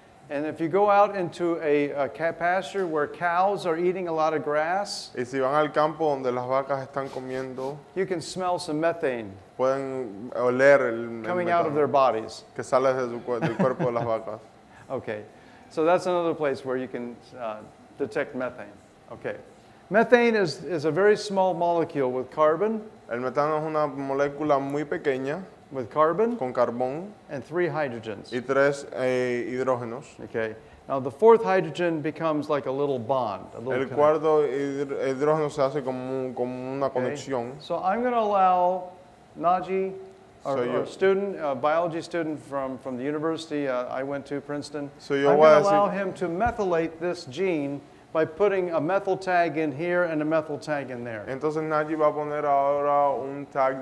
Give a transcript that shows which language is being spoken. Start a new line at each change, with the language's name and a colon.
English: And if you go out into a pasture where cows are eating a lot of grass,
Spanish: Y si van al campo donde las vacas están comiendo,
English: you can smell some methane
Spanish: pueden oler el
English: coming out of their
Spanish: metano
English: bodies.
Spanish: que sale del cuerpo de las vacas.
English: Okay, so that's another place where you can detect methane. Okay, methane is a very small molecule with carbon,
Spanish: El metano es una molécula muy pequeña con carbón
English: and 3 hydrogens.
Spanish: y 3 hidrógenos.
English: Okay, now the 4th hydrogen becomes like a little bond. A little
Spanish: El cuarto hidrógeno se hace como una
English: okay?
Spanish: conexión.
English: So I'm going to allow Naji, So our you- student, a biology student from the university I went to, Princeton,
Spanish: So yo
English: I'm
Spanish: voy a
English: going to allow
Spanish: decir-
English: him to methylate this gene by putting a methyl tag in here and a methyl tag in there.
Spanish: Entonces Naji va a poner ahora un tag